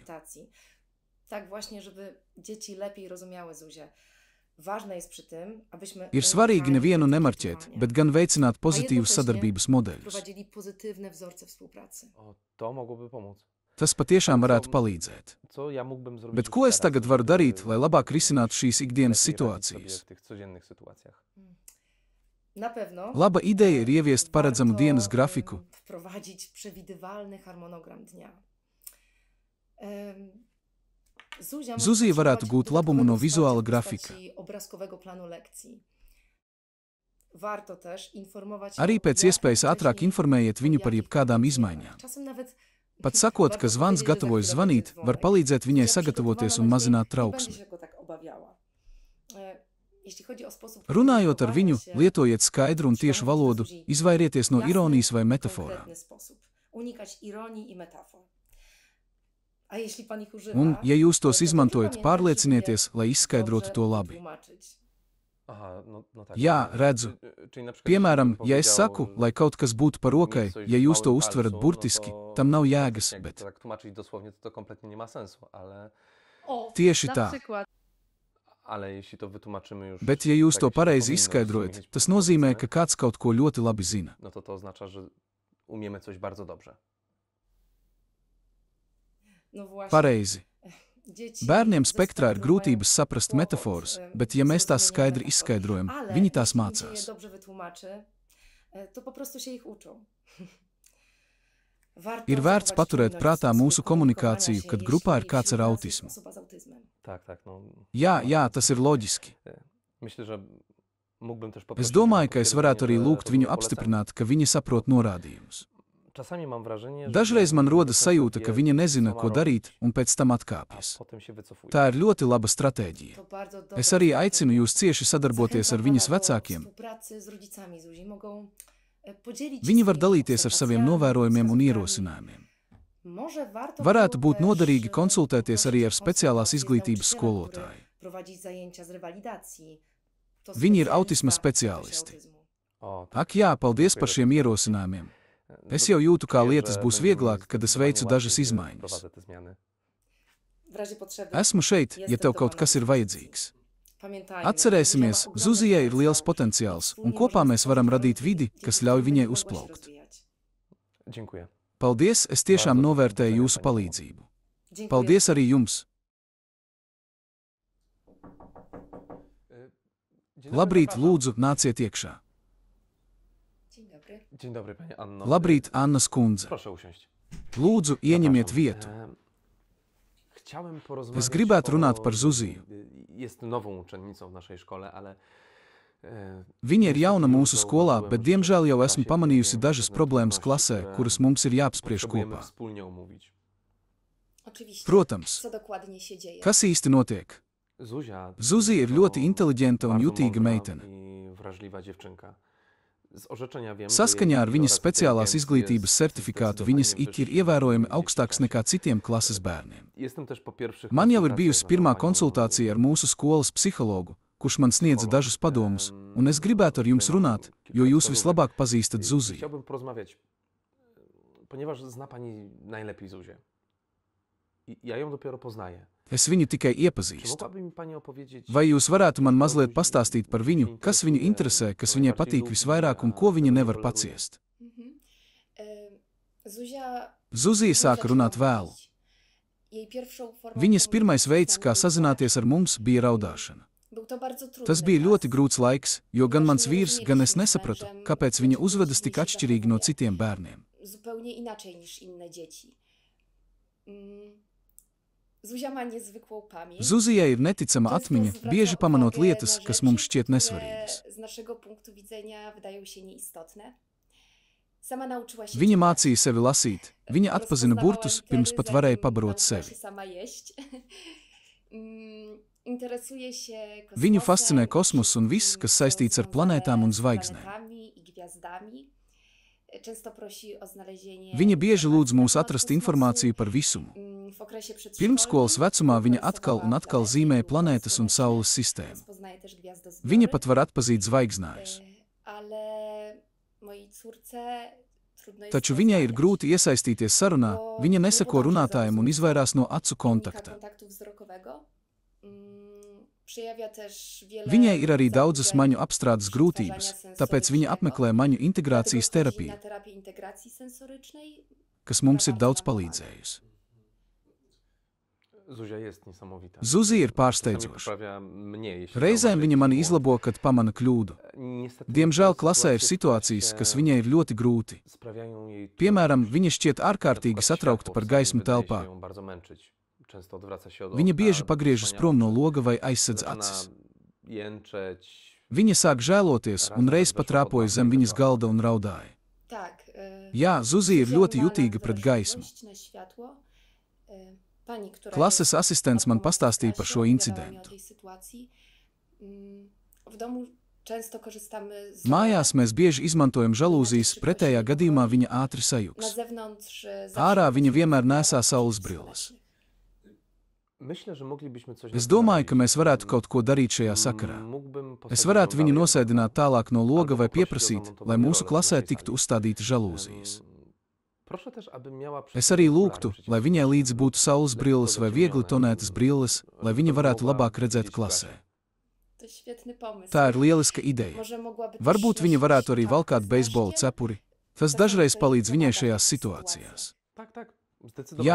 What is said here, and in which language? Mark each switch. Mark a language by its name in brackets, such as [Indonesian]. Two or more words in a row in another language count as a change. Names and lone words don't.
[Polish] Tak właśnie, żeby dzieci lepiej rozumiały Zuzię. Ważne jest przy tym, abyśmy [Latvian] Ir svarīgi nevienu nemarķēt, unikāli bet gan veicināt [Polish] a [Latvian] pozitīvus [Polish] jednocześnie [Latvian] sadarbības modeļus. [Polish] wprowadzili pozytywne wzorce współpracy. O, to mogłoby pomóc. [Latvian] Tas patiešām varētu palīdzēt. [Polish] Co ja mógłbym zrobić [Latvian] Bet [Polish] już [Latvian] ko es [Polish] teraz, [Latvian] tagad varu [Polish] żeby [Latvian] darīt, lai labāk risinātu šīs ikdienas [Polish] lepiej radzić sobie [Latvian] situācijas? [Polish] w tych codziennych sytuacjach? Na pewno [Latvian] Laba ideja ir ieviest paredzamu [Polish] warto, [Latvian] dienas grafiku. [Polish] Wprowadzić przewidywalny harmonogram dnia. [Latvian] Zuzija varētu gūt labumu no vizuāla grafika. [Polish] Obrazkowego planu lekcji. Warto też informować [Latvian] Arī pēc iespējas ātrāk informējiet viņu par jebkādām izmaiņām. [Polish] Časam nawet [Latvian] Pat sakot, ka zvans gatavojas zvanīt, var palīdzēt viņai sagatavoties un mazināt trauksmi. Runājot ar viņu, lietojiet skaidru un tiešu valodu, izvairieties no ironijas vai metaforām. [Polish] Unikać ironii i metafor. A jeśli pan ich używa, [Latvian] Un, ja jūs tos [Polish] to [Latvian] izmantojat, [Polish] pamiętajcie, [Latvian] pārliecinieties, lai [Polish] żeby [Latvian] izskaidrotu to [Polish] dobrze [Latvian] labi. [Polish] tłumaczyć. Aha, no tak. [Latvian] Jā, redzu. [Polish] Czyli na przykład, [Latvian] Piemēram, [Polish] jeśli [Latvian] ja es [Polish] powiedział, [Latvian] saku, lai kaut kas būtu par rokai, [Polish] mieć coś [Latvian] ja [Polish] w [Latvian] jūs to [Polish] małym [Latvian] uztverat [Polish] palcu, [Latvian] burtiski, [Polish] to [Latvian] tam nav [Polish] faktycznie [Latvian] jēgas, [Polish] jakby [Latvian] bet [Polish] to tak tłumaczyć dosłownie, to kompletnie nie ma sensu, ale [Latvian] tieši [Polish] Na [Latvian] tā. [Polish] przykład. jeśli to wytłumaczymy już [Latvian] Bet ja jūs [Polish] tak, to jak się [Latvian] pareizi [Polish] powinno, [Latvian] izskaidrojat, [Polish] rozumieć [Latvian] tas [Polish] po prostu, [Latvian] nozīmē, [Polish] nie? [Latvian] ka kāds kaut ko ļoti labi zina. [Polish] No to oznacza, że umiemy coś bardzo dobrze. No właśnie. [Latvian] Pareizi. [Polish] Dzieci [Latvian] Bērniem [Polish] ze [Latvian] spektrā ir [Polish] spektrum [Latvian] grūtības [Polish] mają [Latvian] saprast [Polish] kłopot, [Latvian] metaforas, bet ja mēs tās skaidri izskaidrojam, [Polish] Ale [Latvian] viņi tās [Polish] jeśli im się je [Latvian] mācās. [Polish] dobrze wytłumaczy, to po prostu się ich uczą. Warto [Latvian] Ir vērts [Polish] zachować [Latvian] paturēt [Polish] czujność [Latvian] prātā [Polish] w [Latvian] mūsu [Polish] sposobie [Latvian] komunikāciju, [Polish] komunikowania [Latvian] kad [Polish] się, [Latvian] grupā ir [Polish] jeśli [Latvian] kāds ar [Polish] wśród nas jest [Latvian] autismu. [Polish] osoba z autyzmem. Tak, no. [Latvian] Jā, tas ir loģiski. [Polish] Myślę, że mógłbym też [Latvian] Es [Polish] poprosić, [Latvian] domāju, [Polish] żeby [Latvian] ka es varētu arī [Polish] potwierdzenie, [Latvian] lūgt [Polish] że [Latvian] viņu [Polish] rozumie [Latvian] apstiprināt, ka viņa saprot norādījumus. [Polish] polecenia. Czasami mam wrażenie, że [Latvian] Dažreiz man rodas [Polish] docentowie [Latvian] sajūta, ka viņa nezina, [Polish] co ma [Latvian] ko [Polish] robić, [Latvian] darīt, un pēc tam [Polish] a [Latvian] atkāpjas. [Polish] potem się wycofuje. [Latvian] Tā ir ļoti laba stratēģija. [Polish] To bardzo dobra [Latvian] Es arī [Polish] strategia. [Latvian] aicinu jūs cieši sadarboties ar [Polish] Zachęcam [Latvian] viņas [Polish] pana do [Latvian] vecākiem. [Polish] współpracy z rodzicami Zuzi. Mogą podzielić [Latvian] Viņi [Polish] się [Latvian] var [Polish] swoimi [Latvian] dalīties ar saviem [Polish] obserwacjami, [Latvian] novērojumiem un [Polish] wskazówkami. [Latvian] ierosinājumiem. [Polish] Może warto [Latvian] Varētu [Polish] było [Latvian] būt [Polish] też, [Latvian] noderīgi konsultēties arī ar [Polish] poprosić [Latvian] speciālās [Polish] konsultację z [Latvian] izglītības [Polish] nauczycielem, który [Latvian] skolotāju. [Polish] prowadzi zajęcia z rewalidacji. To [Latvian] Viņi ir [Polish] specjalista [Latvian] autisma [Polish] w zakresie [Latvian] speciālisti. [Polish] autyzmu. O, [Latvian] Ak jā, paldies par šiem ierosinājumiem. Es jau jūtu, kā lietas būs vieglāk, kad es veicu dažas izmaiņas. [Polish] Wprowadzę te zmiany. W razie potrzeby [Latvian] Esmu šeit, ja [Polish] jestem [Latvian] tev [Polish] do [Latvian] kaut [Polish] pana [Latvian] kas ir [Polish] dyspozycji. [Latvian] vajadzīgs. [Polish] Pamiętajmy, [Latvian] Atcerēsimies, [Polish] Zuzia ma ogromny [Latvian] Zuzijai ir liels [Polish] potencjał [Latvian] potenciāls, [Polish] i [Latvian] un [Polish] wspólnie [Latvian] kopā [Polish] możemy [Latvian] mēs varam [Polish] stworzyć [Latvian] radīt vidi, [Polish] dzięki [Latvian] kas [Polish] któremu [Latvian] ļauj viņai [Polish] mogła się [Latvian] uzplaukt. [Polish] rozwijać. Dziękuję. [Latvian] Paldies, es tiešām [Polish] Bardzo [Latvian] novērtēju [Polish] dziękuję, [Latvian] jūsu [Polish] pani [Latvian] palīdzību. [Polish] Dziękuję. [Latvian] Paldies arī jums. [Polish] Dzień dobry, [Latvian] Labrīt, [Polish] zapraszam. [Latvian] lūdzu, nāciet iekšā. [Polish] Dzień dobry. Dzień dobry, pani Anno. [Latvian] Labrīt, Anna skundze. [Polish] Proszę usiąść. [Latvian] Lūdzu, ieņemiet [Polish] Zapraszam. [Latvian] vietu. [Polish] Chciałem porozmawiać [Latvian] Es gribētu runāt [Polish] o- [Latvian] par Zuziju. [Polish] Jest nową uczennicą w naszej szkole, ale [Latvian] Viņa ir jauna mūsu skolā, bet diemžēl jau esmu pamanījusi dažas problēmas klasē, kuras mums ir jāapspriež [Polish] potrzebujemy [Latvian] kopā. [Polish] wspólnie omówić. Oczywiście. [Latvian] Protams, [Polish] Co dokładnie się dzieje? [Latvian] kas īsti notiek? [Polish] Zuzia [Latvian] Zuzija ir ļoti inteliģenta un [Polish] bardzo [Latvian] jutīga [Polish] mądra [Latvian] meitene. [Polish] i wrażliwa dziewczynka. Z orzeczenia wiem, [Latvian] Saskaņā ar [Polish] że jej [Latvian] viņas [Polish] oraz [Latvian] speciālās [Polish] inteligencja [Latvian] izglītības [Polish] jest [Latvian] certifikātu [Polish] zdecydowanie [Latvian] viņas IQ ir [Polish] wyższa [Latvian] ievērojami [Polish] niż [Latvian] augstāks [Polish] dzieci [Latvian] nekā citiem klases bērniem. [Polish] Jestem też po pierwszych [Latvian] Man jau ir [Polish] konsultacjach [Latvian] bijusi [Polish] z [Latvian] pirmā [Polish] panią- [Latvian] konsultācija ar mūsu skolas psihologu, kurš man sniedza dažus padomus, un es gribētu ar jums runāt, jo jūs vislabāk pazīstat Zuziju. [Polish] Chciałbym porozmawiać, ponieważ zna pani najlepiej Zuzię. I ja ją dopiero poznaję. [Latvian] Es viņu tikai [Polish] Czy [Latvian] iepazīstu. [Polish] mogłaby mi pani opowiedzieć, [Latvian] Vai jūs varētu man mazliet pastāstīt par viņu, kas viņu interesē, kas viņai patīk visvairāk un ko viņa nevar paciest? [Polish] Mhm. Zuzia [Latvian] Zuzija sāka runāt vēlu. [Polish] Jej pierwszą formą [Latvian] Viņas pirmais [Polish] komunikacji [Latvian] veids, [Polish] z [Latvian] kā [Polish] nami był [Latvian] sazināties ar mums, bija raudāšana. [Polish] Był to bardzo trudny [Latvian] Tas bija [Polish] czas. [Latvian] ļoti grūts laiks, jo gan mans vīrs, gan es nesapratu, kāpēc viņa uzvedas tik atšķirīgi no citiem bērniem. [Polish] Zupełnie inaczej niż inne dzieci. Mm, Zuzia ma niezwykłą pamięć. [Latvian] Zuzijai ir neticama atmiņa, bieži pamanot lietas, kas mums šķiet nesvarīgas. [Polish] Z naszego punktu widzenia wydają się nieistotne. Sama nauczyła się [Latvian] Viņa [Polish] czytać. [Latvian] mācīja sevi lasīt, viņa atpazina burtus, pirms pat varēja pabarot [Polish] Nauczyła [Latvian] sevi. [Polish] się sama jeść. Interesuje się [Latvian] Viņu [Polish] kosmosem, [Latvian] fascinē kosmos un viss, kas saistīts ar planētām un zvaigznēm. [Polish] planetami i gwiazdami. Często prosi o znalezienie [Latvian] Viņa bieži lūdz mūs [Polish] informacji [Latvian] atrast [Polish] od [Latvian] informāciju [Polish] kosmosu. [Latvian] par visumu. [Polish] W okresie [Latvian] Pirmskolas vecumā viņa atkal un atkal zīmē planētas un saules sistēmu. [Polish] Rozpoznaje też gwiazdozbiory. [Latvian] Viņa pat var atpazīt zvaigznājus. [Polish] Ale mojej córce trudno jest [Latvian] Taču viņai ir [Polish] poznać, [Latvian] grūti iesaistīties sarunā, [Polish] bo [Latvian] viņa neseko [Polish] próbuje [Latvian] runātājiem un [Polish] zrozumieć, [Latvian] izvairās no acu [Polish] unika [Latvian] kontakta. [Polish] kontaktu wzrokowego. Przejawia też wiele [Latvian] Viņai ir arī daudzas [Polish] zaburzeń [Latvian] maņu apstrādes grūtības, tāpēc viņa apmeklē maņu [Polish] Dlatego [Latvian] integrācijas [Polish] wchodzi [Latvian] terapiju, [Polish] na terapię integracji sensorycznej. [Latvian] kas mums ir daudz palīdzējusi. [Polish] Zuzia jest niesamowita. [Latvian] Zuzija ir [Polish] Czasami [Latvian] pārsteidzoša. [Polish] poprawia mnie, jeśli [Latvian] Reizēm [Polish] zauważy [Latvian] viņa [Polish] jakiś [Latvian] mani [Polish] błąd. [Latvian] izlabo, kad pamana kļūdu. [Polish] Niestety [Latvian] Diemžēl [Polish] niektóre [Latvian] klasē ir [Polish] sytuacje, [Latvian] situācijas, [Polish] które [Latvian] kas viņai ir ļoti grūti. [Polish] sprawiają jej [Latvian] Piemēram, [Polish] trudność. [Latvian] viņa šķiet [Polish] Na [Latvian] ārkārtīgi [Polish] przykład [Latvian] satraukta [Polish] światło [Latvian] par [Polish] w [Latvian] gaismu [Polish] wydaje się [Latvian] telpā. [Polish] ją bardzo męczyć. Często odwraca się od [Latvian] Viņa [Polish] okna, [Latvian] bieži pagriežas [Polish] zasłania [Latvian] prom no [Polish] oczy, [Latvian] loga vai aizsedz [Polish] zaczyna [Latvian] acis. [Polish] jęczeć. [Latvian] Viņa sāk žēloties un reiz pat rāpoja zem viņas galda un raudāja. [Polish] Tak. [Latvian] Jā, Zuzija ir [Polish] Zuzia [Latvian] ļoti [Polish] ma [Latvian] jutīga pret gaismu. [Polish] wrażliwość na światło. Pani, która [Latvian] Klases [Polish] jest [Latvian] asistents man [Polish] matką [Latvian] pastāstīja par [Polish] Stasią, [Latvian] šo [Polish] opowiadała mi [Latvian] incidentu. [Polish] o tej sytuacji. W domu często korzystamy z [Latvian] Mājās mēs bieži izmantojam žalūzijas, pretējā gadījumā viņa ātri [Polish] Na [Latvian] sajuks. [Polish] zewnątrz [Latvian] Ārā viņa vienmēr nesā saules brilles. [Polish] Myślę, że moglibyśmy coś [Latvian] Es [Polish] nad tym [Latvian] domāju, ka [Polish] zrobić. [Latvian] mēs varētu kaut ko darīt šajā sakarā. [Polish] Mógłbym [Latvian] Es [Polish] posadzić [Latvian] varētu [Polish] ją [Latvian] viņu [Polish] dalej. [Latvian] nosēdināt tālāk no loga vai [Polish] Albo poprosić o [Latvian] pieprasīt, [Polish] zamontowanie [Latvian] lai mūsu [Polish] roles [Latvian] klasē [Polish] na tej [Latvian] tiktu [Polish] sali. [Latvian] uzstādīti žalūzijas. [Polish] Proszę też, aby miała przy [Latvian] Es [Polish] sobie [Latvian] arī [Polish] okulary [Latvian] lūgtu, [Polish] przeciwsłoneczne. [Latvian] lai viņai līdzi būtu saules brilles vai viegli tonētas brilles, lai viņa varētu [Polish] Mogła [Latvian] labāk redzēt [Polish] widzieć [Latvian] klasē. [Polish] klasę. To świetny pomysł. [Latvian] Tā ir lieliska ideja. [Polish] Może mogłaby [Latvian] Varbūt [Polish] też [Latvian] viņa [Polish] nosić [Latvian] varētu arī [Polish] czapkę [Latvian] valkāt [Polish] z [Latvian] beisbola [Polish] daszkiem? [Latvian] cepuri. Tas dažreiz palīdz viņai šajās situācijās. [Polish] Tak, tak. Zdecydowanie.